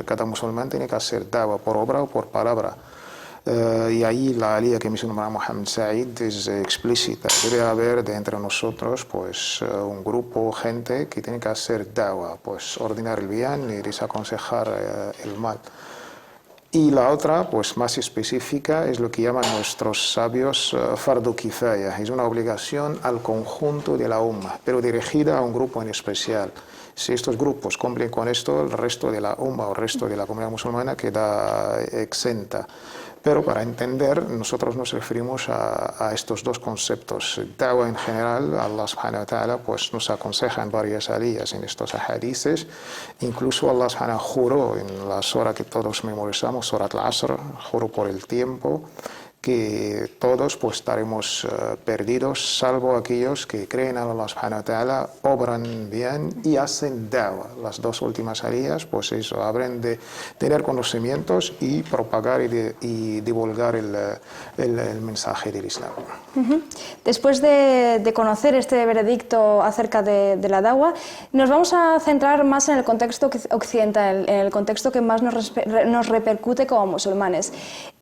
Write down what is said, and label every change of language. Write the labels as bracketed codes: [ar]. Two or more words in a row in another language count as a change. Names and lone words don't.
[es] Cada musulmán tiene que hacer da'wah por obra o por palabra. Y ahí la alía que mencionó Mohammed Said es explícita. Debe haber de entre nosotros pues un grupo, gente que tiene que hacer da'wah, pues ordenar el bien y desaconsejar el mal. Y la otra, pues más específica, es lo que llaman nuestros sabios [ar] فرض كفاية. [es] Es una obligación al conjunto de la umma, pero dirigida a un grupo en especial. Si estos grupos cumplen con esto, el resto de la umma o el resto de la comunidad musulmana queda exenta. Pero para entender, nosotros nos referimos a estos dos conceptos. Da'wah en general, [ar] الله سبحانه وتعالى [es] pues, nos aconseja en varias aliyas en estos hadices. Incluso [ar] الله سبحانه [es] juró en la sura que todos memorizamos, Surat al-Asr, juró por el tiempo, que todos pues estaremos perdidos, salvo aquellos que creen en [ar] الله سبحانه وتعالى, [es] obran bien y hacen da'wah. Las dos últimas aliyas, pues eso, hablan de tener conocimientos y propagar y divulgar el mensaje del Islam. Después de conocer este veredicto acerca de la da'wah, nos vamos a centrar más en el contexto occidental, en el contexto que más nos repercute como musulmanes.